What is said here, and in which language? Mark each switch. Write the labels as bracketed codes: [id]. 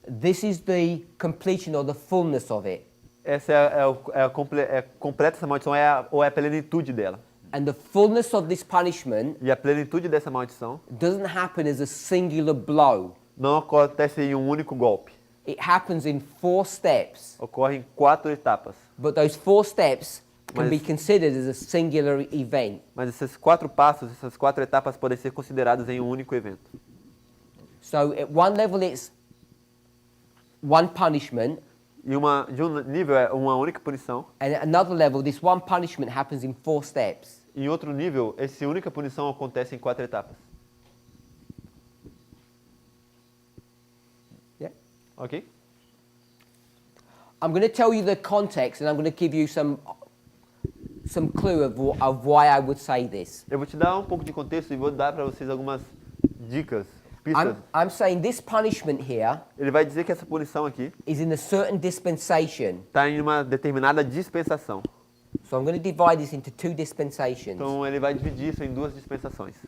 [en] this is the completion or the fullness of it. [pt] essa completa essa maldição, ou é a plenitude dela. [en] And the fullness of this punishment [pt] E a plenitude dessa maldição [en] doesn't happen as a singular blow. [pt] não acontece em um único golpe. [en] It happens in 4 steps. [pt] Ocorre em 4 etapas. [en] But those 4 steps can [pt] Mas- [en] be considered as a singular event. [pt] Mas esses 4 passos, essas 4 etapas podem ser consideradas em um único evento. [en] So at one level it's one punishment, [pt] E de um nível é uma única punição. [en] and at another level this one punishment happens in 4 steps. [pt] Em outro nível, essa única punição acontece em 4 etapas. [en] Yeah. [pt] Ok? [en] I'm going to tell you the context and I'm going to give you some clue of why I would say this. [pt] Eu vou te dar um pouco de contexto e vou dar para vocês algumas dicas, pistas. [en] I'm saying this punishment here [pt] Ele vai dizer que essa punição aqui [en] is in a certain dispensation. [pt] está em uma determinada dispensação. [en] So I'm going to divide this into 2 dispensations. [pt] Então ele vai dividir isso em 2 dispensações.